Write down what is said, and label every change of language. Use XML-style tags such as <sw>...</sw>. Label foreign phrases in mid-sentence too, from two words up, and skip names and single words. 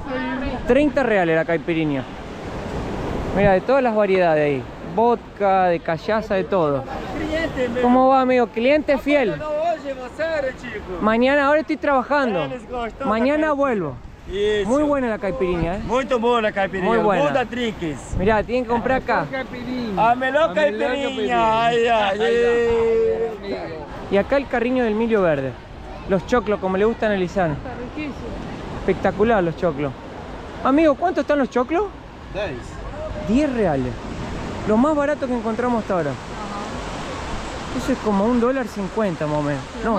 <es>30 reales la caipiriña. Mira, de todas las variedades ahí. Vodka, de callaza, de todo. ¿Cómo va, amigo? Cliente fiel. Mañana, ahora estoy trabajando. Mañana vuelvo. Muy buena la caipiriña, ¿eh?</es> <pt>Muito boa a caipirinha.</pt> <es>Muy buena. Muda Trinques. Mirá, tienen que comprar acá.</es> <pt>A melhor caipirinha. Ai, ai, ai.</pt> <es>Y acá el carriño del milio verde. Los choclos, como le gustan a Lisana. Está riquísimo. Espectacular los choclos. Amigo, ¿cuánto están los choclos? 10 reales. Lo más barato que encontramos hasta ahora. Eso es como $1.50 más o menos. No,</es>